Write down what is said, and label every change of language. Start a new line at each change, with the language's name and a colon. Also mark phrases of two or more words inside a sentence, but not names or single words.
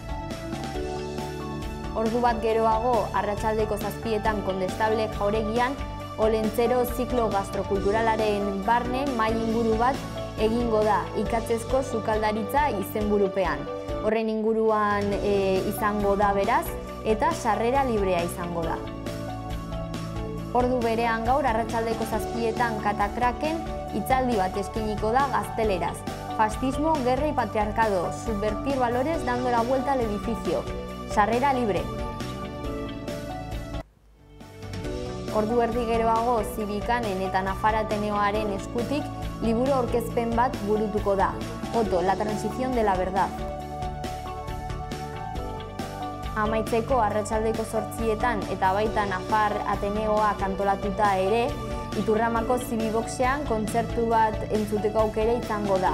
Basque: Ordu bat geroago, arratsaldeko 7etan Kondestable Jauregian, Olentzero ziklo gastrokulturalaren barne mahai inguru bat egingo da, ikatzezko sukaldaritza izenburupean. Horren inguruan izango da beraz, eta sarrera librea izango da. Ordu berean gaur, arratsaldeko 7etan Katakraken hitzaldi bat eskainiko da gazteleraz.
Spanish: Fascismo, guerra y patriarcado, subvertir valores dando la vuelta al edificio.
Basque: Sarrera libre. Ordu erdi geroago Zibikanen eta Nafar Ateneoaren eskutik liburu aurkezpen bat burutuko da.
Spanish: Otto, la transición de la verdad.
Basque: Amaitzeko arratsaldeko 8etan eta baita Nafar Ateneoa antolatuta ere, Iturramako Zibiboxean kontzertu bat entzuteko aukera izango da.